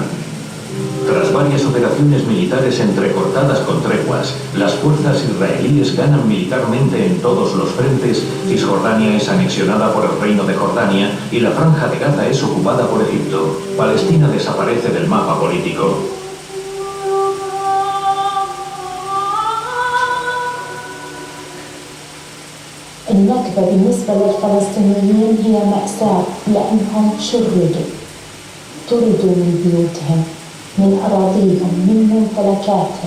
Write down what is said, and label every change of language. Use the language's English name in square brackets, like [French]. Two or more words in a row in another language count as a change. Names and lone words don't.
[Spanish] Tras varias operaciones militares entrecortadas con treguas, las fuerzas israelíes ganan militarmente en todos los frentes. Cisjordania es anexionada por el Reino de Jordania y la Franja de Gaza es ocupada por Egipto. Palestina desaparece del mapa político. [Arabic] النكبة بالنسبة للفلسطينيين هي مأساة لأنهم شردوا طردوا من بيوتهم، من أراضيهم، من ممتلكاتهم.